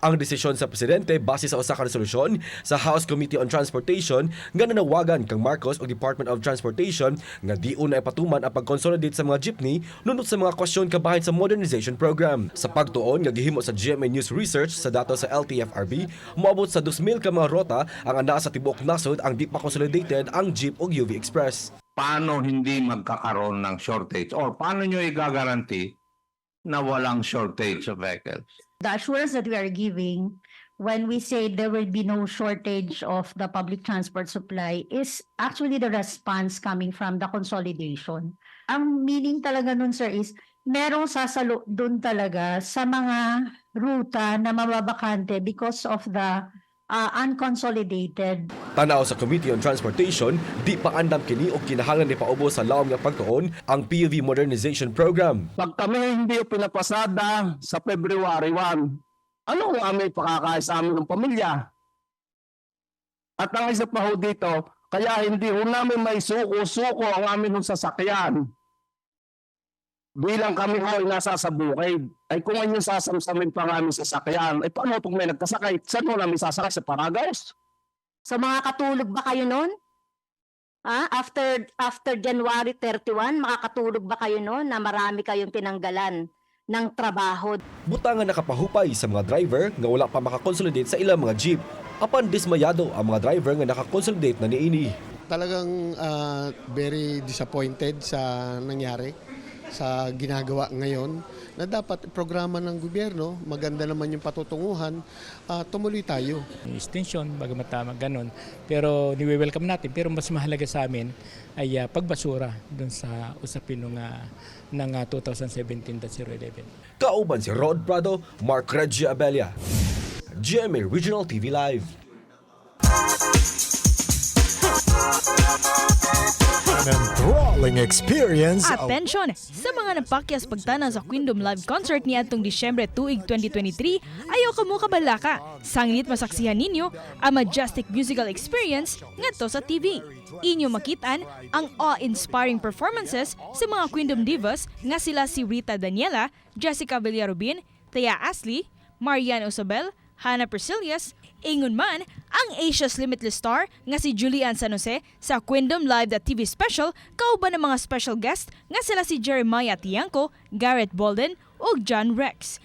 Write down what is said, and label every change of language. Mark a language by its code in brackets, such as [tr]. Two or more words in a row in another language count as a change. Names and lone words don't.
[ceb] Ang desisyon sa presidente base sa usa ka resolusyon sa House Committee on Transportation nga nanawagan kang Marcos o Department of Transportation nga diun na ipatuman ang pag-consolidate sa mga jeepney nunot sa mga kwestiyon kabahin sa [en] modernization program. [ceb] Sa pagtuon nga gihimo sa GMA News Research sa datos sa LTFRB, moabot sa 2,000 ka mga rota ang anaa sa tibuok nasod ang di pa consolidated ang Jeep o UV Express. [tl] Paano hindi magkakaroon ng shortage or paano nyo i-guarantee na walang [en] shortage of vehicles? The assurance that we are giving when we say there will be no shortage of the public transport supply is actually the response coming from the consolidation. [tl] Ang meaning talaga nun, sir, is merong sasalo doon talaga sa mga ruta na mababakante [en] because of the unconsolidated. [ceb] Tanaw sa Committee on Transportation, di pa andam kini og kinahanglan ni paubos sa laom nga pagtuon ang PUV Modernization Program. [tl] Pag kami hindi pinapasada sa February 1, ano ang aming pakakain sa amin ng pamilya? At ang isa pa ho dito, kaya hindi ho namin may suko-suko ang aming sasakyan. Bilang kami ho ay nasa sa bukid, ay kung ayun sasamsamin pa nga aming sasakyan, ay paano kung may nagkasakay? Saan mo namin sasakay? Sa Paragaos? So mga katulog ba kayo noon? After January 31, makakatulog ba kayo noon na marami kayong tinanggalan ng trabaho? [ceb] Butangan nakapahupay sa mga driver nga wala pa makakonsolidate sa ilang mga jeep. Apan dismayado ang mga driver nga nakakonsolidate na niini. [tl] Talagang [en] very disappointed [tl] sa nangyari, sa ginagawa ngayon, na dapat programa ng gobyerno, maganda naman yung patutunguhan, tumuloy tayo. Extension, bagamat tama, ganon. Pero ni-welcome natin. Pero mas mahalaga sa amin ay pagbasura dun sa usapin ng 2017-011. [ceb] Kauban si Rod Prado, Mark Regia Abella. GMA Regional TV Live. [en] An enthralling experience. Attention! [ceb] Sa mga napakyas pagtana sa Queendom Live Concert ni atong Disyembre 2, 2023, ayaw ka mo kabalaka. Sanglit masaksihan ninyo ang [en] majestic musical experience [ceb] ngadto sa TV. Inyo makitaan ang [en] awe-inspiring performances [ceb] sa mga Queendom divas nga sila si Rita Daniela, Jessica Villarubin, Thea Ashley, Marianne Osabel, Hannah Persilius, ingon man ang Asia's Limitless Star nga si Julian San Jose sa Queendom Live TV special kauban ng mga [en] special guest [ceb] nga sila si Jeremiah Tiangco, Garrett Bolden ug John Rex.